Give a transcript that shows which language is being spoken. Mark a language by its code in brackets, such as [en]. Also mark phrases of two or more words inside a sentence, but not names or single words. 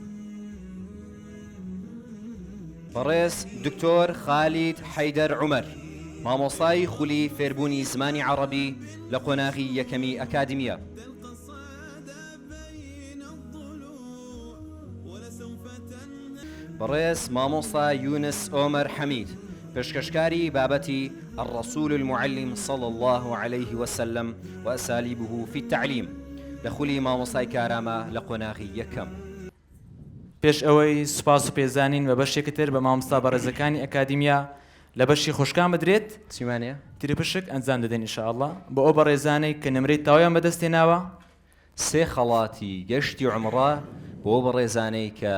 [ckb] بەڕێز دکتۆر خالید حەیدەر عومەر، مامۆستای خولی فێربوونی زمانی عەرەبی لە قۆناغی یەکەمی ئەکادیمیا. بەڕێز مامۆستا یونس ئۆمەر حەمید، پێشکەشکاری بابەتی [ar] الرسول المعلم صلى الله عليه وسلم وأساليبه في التعليم [ckb] لە خولی مامۆستای کارامە لە قۆناغی یەکەم. پێش ئەوەی سوپاس و پێزانین بە بەشێکی تر بە مامۆستا بەڕێزەکانی ئەکادیمیا لە بەشی خوشکان بدرێت چیمانەیە؟ تریپشک ئەنجام دەدەین ئینشاءالله بۆ ئەو بەڕێزانەی کە نمرەی تاوایان بەدەستێناوە. سێ خەڵاتی گەشتی عومڕە بۆ بەڕێزانەی کە